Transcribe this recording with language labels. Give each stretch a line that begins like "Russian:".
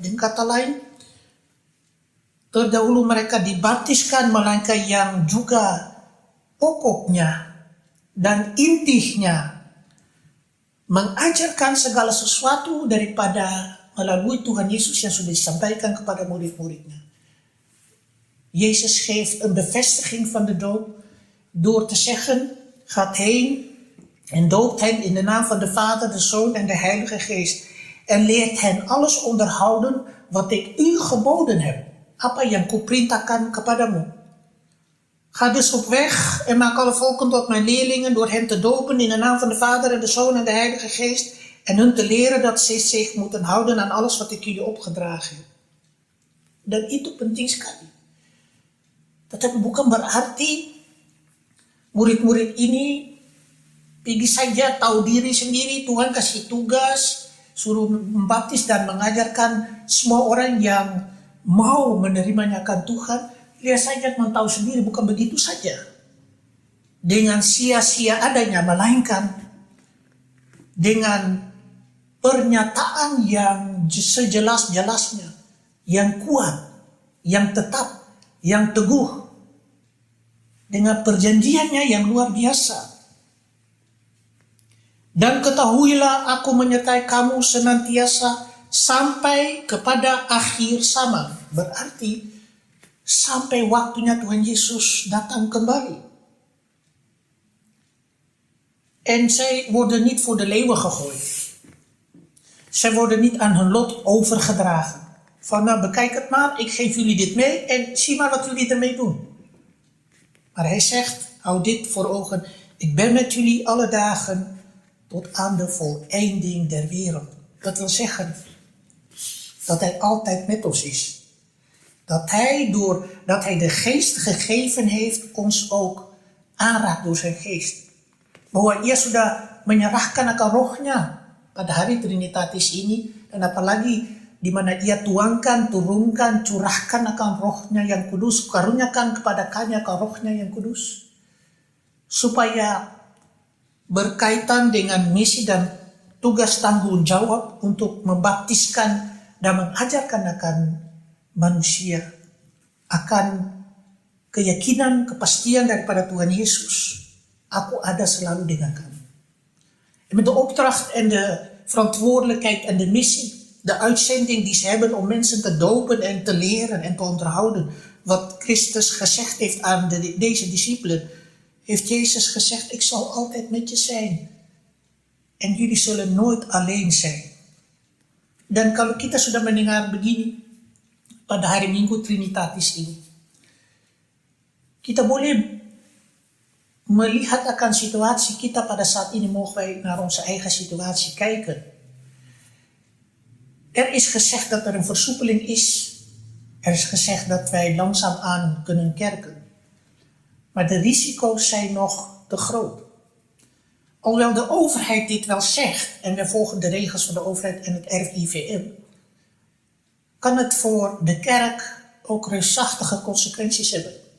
Indonesian: Dengan kata lain, terdahulu mereka dibaptiskan, melainkan yang juga pokoknya dan intinya mengajarkan segala sesuatu daripada melalui Tuhan Yesus yang sudah disampaikan kepada murid-muridnya.
Dutch: Jezus geeft een bevestiging van de doop door te zeggen, gaat heen En doopt hen in de naam van de Vader, de Zoon en de Heilige Geest. En leert hen alles onderhouden wat ik u geboden heb.
Indonesian: Apa yang kuperintahkan kepadamu.
Dutch: Ga dus op weg en maak alle volken tot mijn leerlingen door hen te dopen in de naam van de Vader en de Zoon en de Heilige Geest. En hun te leren dat ze zich moeten houden aan alles wat ik jullie opgedragen heb.
Indonesian: Dan itu penting sekali. Tetapi bukan berarti murid-murid ini pergi saja tahu diri sendiri, Tuhan kasih tugas, suruh membaptis dan mengajarkan semua orang yang mau menerimanya akan Tuhan. Lihat saja tahu sendiri, bukan begitu saja. Dengan sia-sia adanya, melainkan dengan pernyataan yang sejelas-jelasnya, yang kuat, yang tetap, yang teguh, dengan perjanjiannya yang luar biasa. Dan ketahuilah aku menyertai kamu senantiasa sampai kepada akhir zaman. Berarti sampai waktunya Tuhan Yesus datang kembali.
Dutch: En zij worden niet voor de leeuwen gegooid. Zij worden niet aan hun lot overgedragen. Van nou bekijk het maar, ik geef jullie dit mee en zie maar wat jullie ermee doen. Maar hij zegt, hou dit voor ogen, ik ben met jullie alle dagen tot aan de voleinding der wereld. Dat wil zeggen dat hij altijd met ons is. Dat hij de geest gegeven heeft, ons ook aanraakt door zijn geest.
Indonesian: Bahwa ia sudah menyerahkan akan rohnya pada hari Trinitatis ini. Dan apalagi di mana ia tuangkan, turunkan, curahkan akan rohnya yang kudus. Karuniakan kepada kami akan rohnya yang kudus. Supaya berkaitan dengan misi dan tugas tanggung jawab untuk membaptiskan dan mengajarkan akan manusia akan keyakinan, kepastian daripada Tuhan Yesus. Aku ada selalu dengan kamu.
Dutch: En met de opdracht en de verantwoordelijkheid en de missie, de uitzending die ze hebben om mensen te dopen en te leren en te onderhouden, wat Christus gezegd heeft aan deze discipelen, heeft Jezus gezegd, ik zal altijd met je zijn. En jullie zullen nooit alleen zijn.
Indonesian: Dan kalau kita sudah mendengar begini, pada hari Minggu Trinitatis ini, kita boleh melihat akan situasi kita pada saat ini,
Dutch: mogen wij naar onze eigen situatie kijken. Er is gezegd dat er een versoepeling is. Er is gezegd dat wij langzaamaan kunnen kerken. Maar de risico's zijn nog te groot. Alhoewel de overheid dit wel zegt, en we volgen de regels van de overheid en het RIVM, kan het voor de kerk ook reusachtige consequenties hebben.